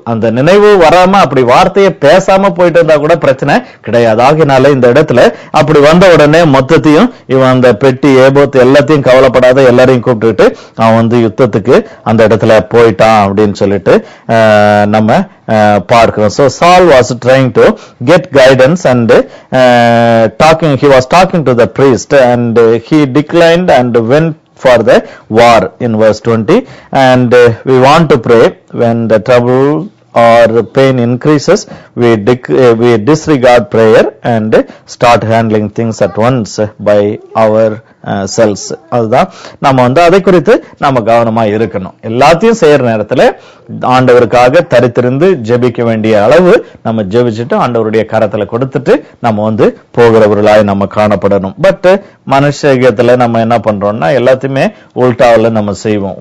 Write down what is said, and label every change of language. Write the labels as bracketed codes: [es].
[ta] அந்த நினைவு வராம அப்படி வார்த்தையை பேசாம போயிட்டு இருந்தா கூட பிரச்சனை கிடையாது. ஆகினால இந்த இடத்துல அப்படி வந்த உடனே மொத்தத்தையும் இவன் அந்த பெட்டி ஏபோத் எல்லாத்தையும் கவலைப்படாத எல்லாரையும் கூப்பிட்டுட்டு அவன் வந்து யுத்தத்துக்கு அந்த இடத்துல போயிட்டான் அப்படின்னு சொல்லிட்டு நம்ம பார்க்கிறோம். [en] So Saul was trying to get guidance and he was talking to the priest and he declined and went for the war in verse 20. And we want to pray when the trouble or pain increases, we disregard prayer and start handling things at once by ourselves. [ta] அதுதான் நம்ம வந்து அதை குறித்து நம்ம கவனமா இருக்கணும். எல்லாத்தையும் செய்யற நேரத்துல ஆண்டவருக்காக தரித்திருந்து ஜெபிக்க வேண்டிய அளவு நம்ம ஜெபிச்சுட்டு ஆண்டவருடைய கரத்துல கொடுத்துட்டு நம்ம வந்து போகிறவர்களாய் நம்ம காணப்படணும். பட் மனுஷத்துல நம்ம என்ன பண்றோம்னா எல்லாத்தையுமே உல்டாவில் நம்ம செய்வோம்.